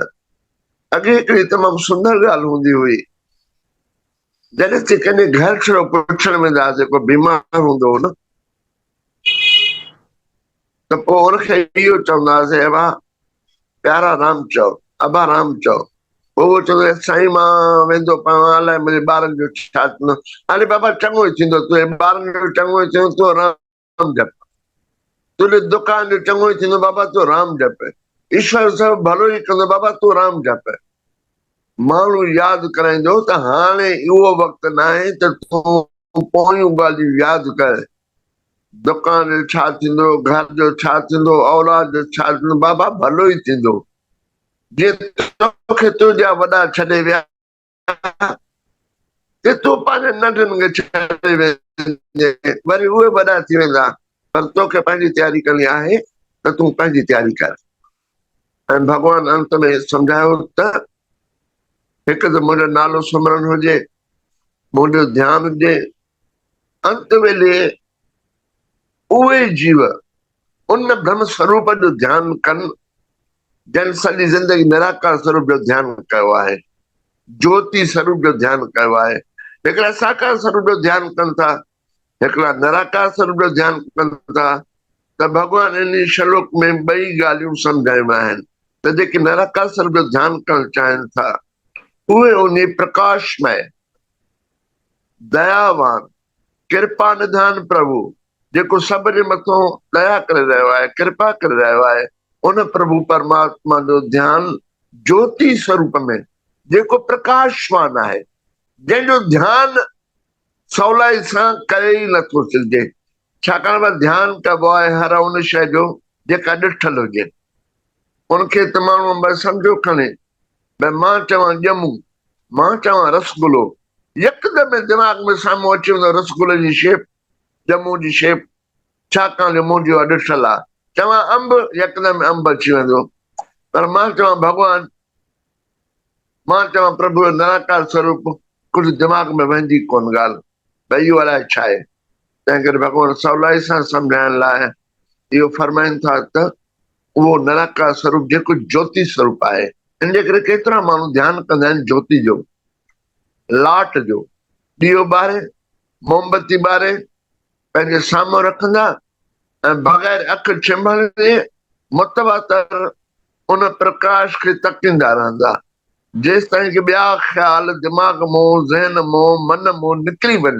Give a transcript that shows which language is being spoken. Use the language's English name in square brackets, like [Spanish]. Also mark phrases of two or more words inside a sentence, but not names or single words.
[Sindhi] अॻे हिकिड़ी तमामु सुंदर ॻाल्हि हूंदी हुई, जॾहिं ते कंहिंजे घर छड़ो पुछण वेंदा हुआसीं, को बीमार हूंदो हो न, त पोइ उनखे इहो चवंदा हुआसीं, अबा प्यारा राम चओ, अबा राम चओ। पोइ उहो चवंदो, साईं मां वेंदो पाण, अलाए मुंहिंजे ॿारनि जो छा थींदो। अरे बाबा चङो ई थींदो, तुंहिंजे ॿारनि जो चङो ई थींदो, तूं राम जप, तुंहिंजे दुकान जो चङो ई थींदो, बाबा तूं राम जप, ईश्वर सभु भलो ई कंदो, बाबा तूं राम जप। माण्हू यादि कराईंदो त हाणे उहो वक़्तु न आहे त तूं पोयूं ॻाल्हियूं यादि कर, दुकान जो छा थींदो, घर जो छा थींदो, औलाद जो छा थींदो, बाबा भलो ई थींदो। जीअं तोखे तुंहिंजा वॾा छॾे विया, कि तूं पंहिंजे नंढनि खे छॾे वेंदे, वरी उहे वॾा थी वेंदा, पर तोखे पंहिंजी तयारी करणी आहे त तूं पंहिंजी तयारी कर। ऐं भॻवान अंत में सम्झायो त हिकु त मुंहिंजो नालो सुमरन हुजे, मुंहिंजो ध्यानु हुजे, अंत वेले उहे जीव उन ब्रह्म स्वरूप जो ध्यानु कनि जंहिं सॼी ज़िंदगी निराकार स्वरूप जो ध्यानु कयो आहे, ज्योति स्वरूप जो ध्यानु कयो आहे। हिकिड़ा साकार स्वरूप जो ध्यानु कनि था, हिकिड़ा निराकार स्वरूप जो ध्यानु कनि था, त भॻवान इन श्लोक में ॿई ॻाल्हियूं सम्झायूं आहिनि त जेके निराकार स्वरूप जो ध्यानु करणु चाहिनि था, उहे उन प्रकाशमय, दयावान, कृपा निधान प्रभु, जेको सभ जे मथां दया करे रहियो आहे, कृपा करे रहियो आहे, उन प्रभु परमात्मा जो ध्यानु ज्योति स्वरूप में, जेको प्रकाशवान आहे, जंहिंजो ध्यानु सवलाई सां करे ई नथो सघिजे, छाकाणि त ध्यानु कबो आहे हर उन शइ जो जेका ॾिठल हुजे। उनखे त माण्हू सम्झो खणे, भई मां चवां ॼमूं, मां चवां रसगुल्लो, यकदमि दिमाग़ में साम्हूं अची वेंदो रसगुल्ले जी शेप, ॼमूं जी शेप, छाकाणि जो मुंहिंजो ॾिठल आहे। चवां अंब, यकदमि अंब अची वेंदो। पर मां चवां भॻवान, मां चवां प्रभु जो निराकार स्वरूप, कुझु दिमाग़ में वेंदी कोन ॻाल्हि, भई इहो अलाए छा आहे। तंहिं करे भॻवान सवलाई सां सम्झाइण लाइ इहो फरमाइनि था त उहो निराकार स्वरूप जेको ज्योति स्वरूप आहे। इन जे करे केतिरा माण्हू ध्यानु कंदा आहिनि ज्योति जो, लाट जो, ॾीओ ॿारे, मोमबती ॿारे पंहिंजे साम्हूं रखंदा ऐं बग़ैर अखि चिंबड़े मुतवातर उन प्रकाश खे तकींदा रहंदा, जेसि ताईं कि ॿिया ख़्याल दिमाग़ मां, ज़हन मां, मन मां निकिरी वञनि।